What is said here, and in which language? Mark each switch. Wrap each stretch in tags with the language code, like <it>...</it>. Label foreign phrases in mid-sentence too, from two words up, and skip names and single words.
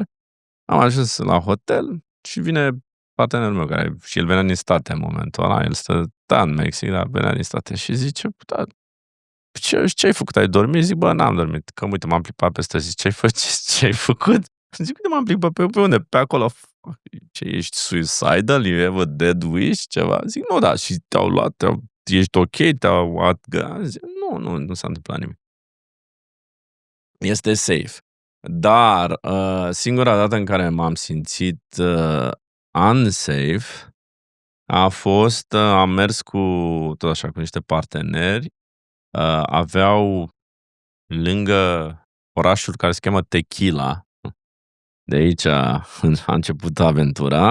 <ro>Am ajuns la hotel și vine partenerul meu, care și el venea din state în momentul ăla, el stătea în Mexic, dar venea din state și zice, da, ce ai făcut? Ai dormit? Zic, bă, n-am dormit, că uite, m-am plimbat peste zi. Ce ai făcut? Zic, uite, m-am plimbat pe unde? Pe acolo. Ce, ești suicidal?</ro> <en>You have a dead wish?</en> <ro>Ceva? Zic, nu, da, și te-au luat, ești ok, te-au zic, nu s-a întâmplat nimic. Este safe. Dar singura dată în care m-am simțit unsafe a fost, am mers tot așa, cu niște parteneri, aveau lângă orașul care se cheamă Tequila, de aici a început aventura,</ro>